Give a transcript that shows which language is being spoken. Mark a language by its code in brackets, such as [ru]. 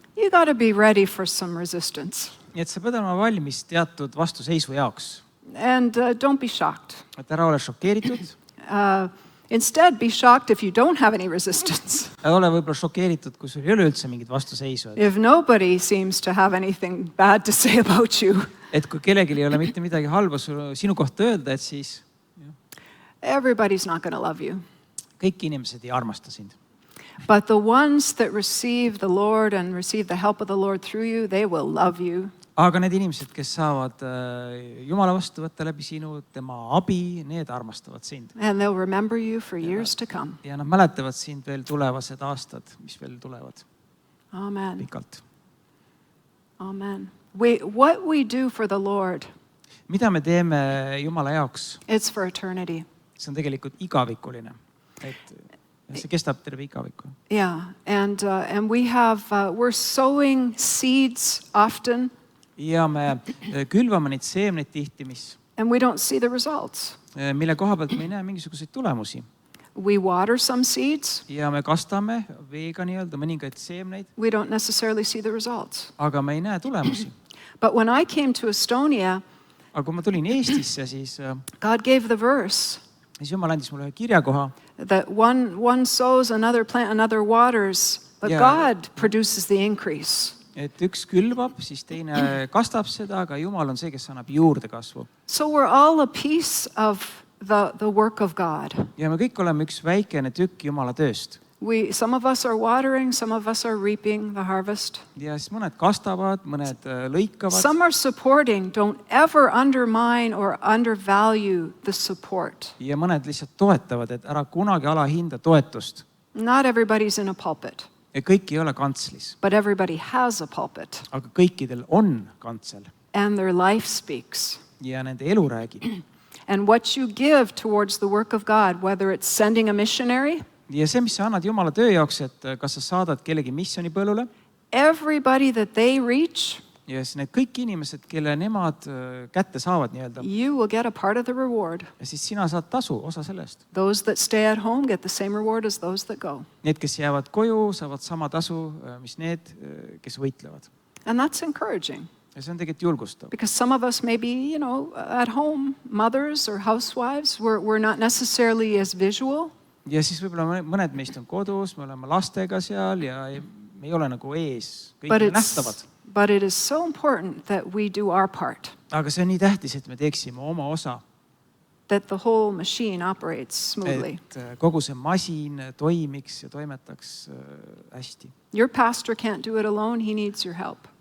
[en] You got to be ready for some resistance. [et] Nii et sa pead olema valmis teatud vastuseisu jaoks. [en] And don't be shocked. [et] Et ära ole šokeeritud. [en] Instead, be shocked if you don't have any resistance. [et] Ole võib-olla šokeeritud, kui sul ei ole üldse mingit vastuseisu. [en] If nobody seems to have anything bad to say about you. [et] Et kui kellelgi ei ole mitte midagi halba sinu kohta öelda, et siis [en] everybody's not going to love you. [et] Kõik inimesed ei armasta sind. [en] But the ones that receive the Lord and receive the help of the Lord through you, they will love you. [et] Aga need inimesed, kes saavad Jumala vastu võtta läbi sinu, tema abi, need armastavad sind. [en] And they'll remember you for years to come. [et] Ja nad mäletavad sind veel tulevased aastad, mis veel tulevad. [en] Amen. [et] Pikalt. [en] Amen. What we do for the Lord. [et] Mida me teeme Jumala jaoks? [en] It's for eternity. [et] See on tegelikult igavikuline. Et see kestab terve igaviku. [en] Yeah, and we're sowing seeds often. [et] Ja me külvame neid seemneid tihti, [en] and we don't see the results. [et] Mille koha pealt me ei näe mingisuguseid tulemusi. [en] We water some seeds. [et] Ja me kastame veega nii-öelda mõningaid seemneid. [en] We don't necessarily see the results. [et] Aga me ei näe tulemusi. [en] But when I came to Estonia, [et] aga kui ma tulin Eestisse, siis [en] God gave the verse. [et] Siis Jumal andis mulle kirjakoha. [en] That one sows, another plant, another waters, but God produces the increase. [et] Et üks külvab, siis teine kastab seda, aga Jumal on see, kes annab juurde kasvu. [en] So we're all a piece of the work of God. [et] Ja me kõik oleme üks väikene tükk Jumala tööst. [en] Some of us are watering, some of us are reaping the harvest. [et] Ja siis mõned kastavad, mõned lõikavad. [en] Some are supporting. Don't ever undermine or undervalue the support. [et] Ja mõned lihtsalt toetavad, et ära kunagi alahinda toetust. [en] Not everybody's in a pulpit. [et] Ja kõik ei ole kantslis. [en] But everybody has a pulpit. [et] Aga kõikidel on kantsel. [en] And their life speaks. [et] Ja nende elu räägib. [en] And what you give towards the work of God, whether it's sending a missionary. [et] Ja see, mis sa annad Jumala töö jaoks, et kas sa saadad kellegi missiooni põllule. [en] Everybody that they reach. [et] Ja siis need kõik inimesed, kelle nemad kätte saavad nii-öelda. [en] You will get a part of the reward. [et] Ja siis sina saad tasu, osa sellest. [en] Those that stay at home get the same reward as those that go. [et] Need, kes jäävad koju, saavad sama tasu, mis need, kes võitlevad. [en] And that's encouraging. [et] ja see on tegelikult julgustav. [en] Because some of us maybe, you know, at home, mothers or housewives, we're not necessarily as visual. [et] Ja siis võib-olla mõned meist on kodus, me oleme lastega seal ja me ei ole nagu ees, kõik nähtavad. [en] But it is so important that we do our part. [et] Aga see on nii tähtis, et me teeksime oma osa. [en] That the whole machine operates smoothly. [et] Et kogu see masin toimiks ja toimetaks hästi. [en] Your pastor can't do it alone, he needs your help.